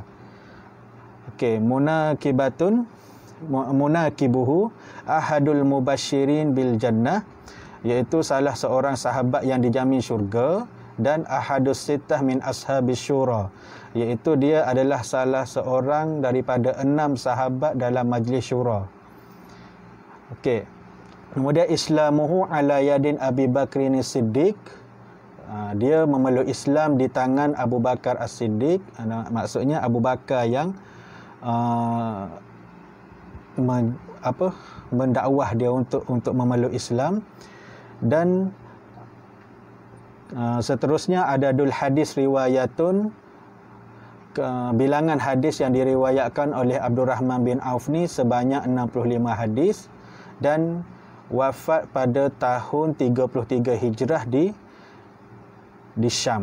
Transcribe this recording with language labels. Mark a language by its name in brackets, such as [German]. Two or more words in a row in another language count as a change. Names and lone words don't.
[Malay] Okey, [Arabic] مناقبه أحد المبشرين بالجنة, [Malay] iaitu salah seorang sahabat yang dijamin syurga, dan [Arabic] أحد الستة من أصحاب الشورى, [Malay] iaitu dia adalah salah seorang daripada 6 sahabat dalam majlis syura. Okey. Kemudian [Arabic] إسلامه على يد أبي بكر الصديق. [Malay] Dia memeluk Islam di tangan Abu Bakar As-Siddiq. Maksudnya Abu Bakar yang mendakwah dia untuk memeluk Islam. Dan seterusnya [Arabic] عدد الحديث رواية, [Malay] bilangan hadis yang diriwayatkan oleh Abdurrahman bin Auf ni sebanyak 65 hadis, dan wafat pada tahun 33 Hijrah di Syam.